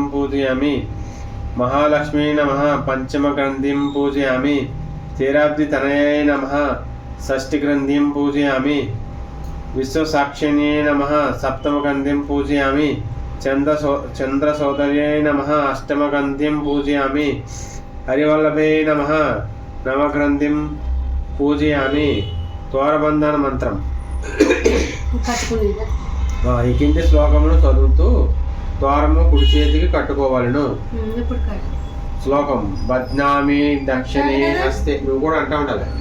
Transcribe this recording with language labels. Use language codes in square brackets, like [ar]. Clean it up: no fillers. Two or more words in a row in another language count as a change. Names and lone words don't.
[sa] पूजयामि महालक्ष्मी नमः पंचमगन्धिं पूजयामि क्षीराब्धितनये नमः षष्ठिग्रन्थिं पूजयामि विश्वसाक्षिण्ये नमः सप्तमगन्धिं पूजयामि चन्द्रसोदर्ये नमः अष्टमगन्धिं पूजयामि हरिवल्लभे नमः नवग्रन्थिं पूजयामि ద్వారబంధన మంత్రం [te] ఈ కింది శ్లోకమును చదువుతూ ద్వారము కుడి చేతికి కట్టుకోవాలను శ్లోకం [sa] బధ్నామి దక్షిణే హస్తే [te] నువ్వు కూడా అంటా ఉండాలి